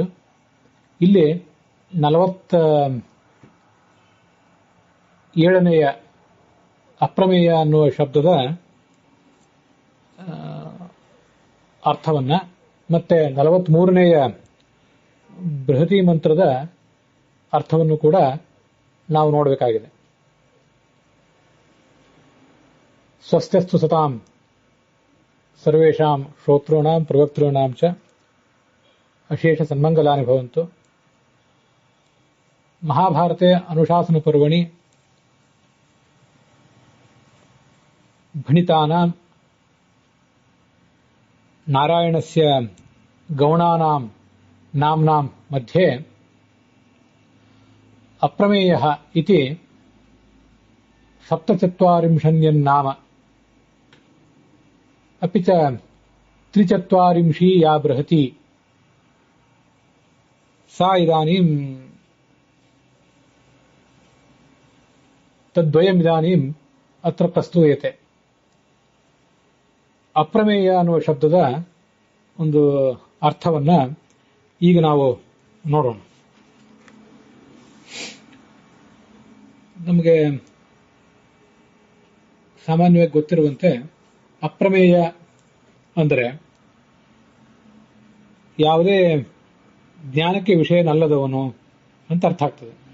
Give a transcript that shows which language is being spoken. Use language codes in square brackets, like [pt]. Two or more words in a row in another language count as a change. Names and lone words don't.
[kn] ಇಲ್ಲಿ 47ನೇಯ ಅಪ್ರಮೇಯ ಅನ್ನುವ ಶಬ್ದದ ಅರ್ಥವನ್ನ ಮತ್ತೆ 43ನೇಯ ಬೃಹತಿ ಮಂತ್ರದ ಅರ್ಥವನ್ನು ಕೂಡ ನಾವು ನೋಡಬೇಕಾಗಿದೆ. [sa] ಸ್ವಸ್ತ್ಯಸ್ತು ಸತಾಂ ಸರ್ವೇಷಾಂ ಶ್ರೋತॄಣಾಂ ಪ್ರವಕ್ತॄಣಾಂ ಚ ಅಶೇಷ ಸನ್ಮಂಗಲಾನಿ ಭವಂತು. ಮಹಾಭಾರತೆ ಅನುಶಾಸನ ಪರ್ವಣಿ ಭಣಿತಾನಾಂ ನಾರಾಯಣಸ್ಯ ಗೌಣಾನಾಂ ನಾಮ್ನಾಂ ಮಧ್ಯೆ ಅಪ್ರಮೇಯಃ ಇತಿ 47 अपि च 43 या बृहति सा इदानीं तद्वयमिदानीं अत्र प्रस्तूयते. [kn] ಅಪ್ರಮೇಯ ಅನ್ನುವ ಶಬ್ದದ ಒಂದು ಅರ್ಥವನ್ನ ಈಗ ನಾವು ನೋಡೋಣ. ನಮಗೆ ಸಾಮಾನ್ಯವಾಗಿ ಗೊತ್ತಿರುವಂತೆ ಅಪ್ರಮೇಯ ಅಂದರೆ ಯಾವುದೇ ಜ್ಞಾನಕ್ಕೆ ವಿಷಯನಲ್ಲದವನು ಅಂತ ಅರ್ಥ ಆಗ್ತದೆ.